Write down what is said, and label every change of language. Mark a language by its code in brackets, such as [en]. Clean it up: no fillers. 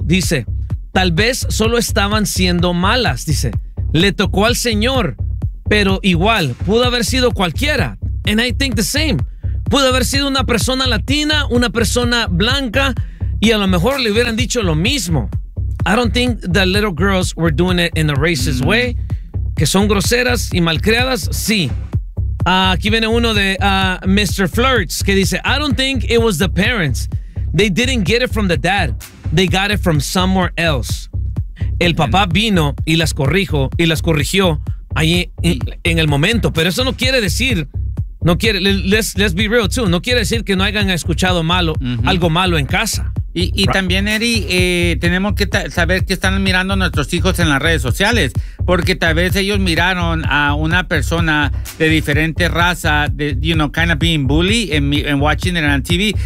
[es] Dice, tal vez solo estaban siendo malas. Dice, le tocó al señor, pero igual, pudo haber sido cualquiera. [en] And I think the same. [es] Pudo haber sido una persona latina, una persona blanca, y a lo mejor le hubieran dicho lo mismo. [en] I don't think the little girls were doing it in a racist way. [es] Que son groseras y malcriadas, sí. Aquí viene uno de Mr. [en] Flirts [es] que dice, [en] I don't think it was the parents. They didn't get it from the dad. They got it from somewhere else. [es] El papá vino y las corrigió ahí en el momento. Pero eso no quiere decir, [en] let's be real too. [es] No quiere decir que no hayan escuchado malo, algo malo en casa. Y también, Eri, tenemos que saber que están mirando a nuestros hijos en las redes sociales, porque tal vez ellos miraron a una persona de diferente raza, [en] kind of being bully and watching it on TV.